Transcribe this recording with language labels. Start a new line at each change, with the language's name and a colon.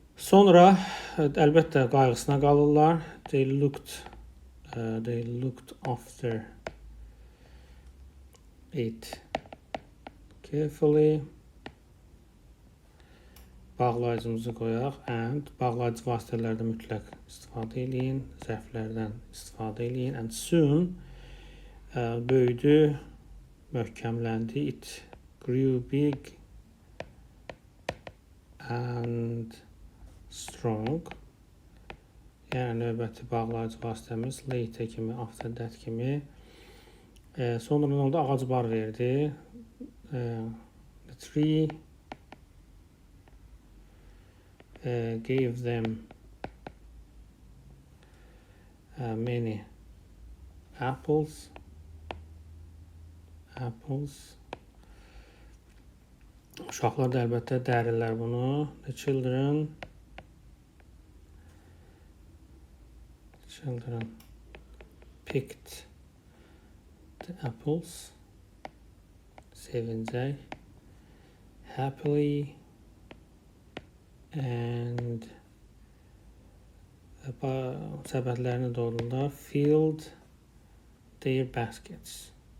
Azerbaijani: Sonra əlbəttə qayğısına qalırlar.
English: They looked after it carefully.
Azerbaijani: Bağlayıcımızı qoyaq. And bağlayıcı vasitələrdə mütləq istifadə eləyin. Zərflərdən istifadə eləyin.
English: And soon
Azerbaijani: böyüdü, möhkəmləndi.
English: It grew big and strong.
Azerbaijani: Yəni növbəti bağlayıcı vasitəmiz later kimi, after that kimi. Sonra nə oldu? Ağac bar verdi.
English: The tree gave them many apples.
Azerbaijani: Uşaqlar da əlbəttə dərirlər bunu.
English: The children picked the apples.
Azerbaijani: Sevincək.
English: Happily and
Azerbaijani: səbətlərini doldurdular.
English: Filled their baskets.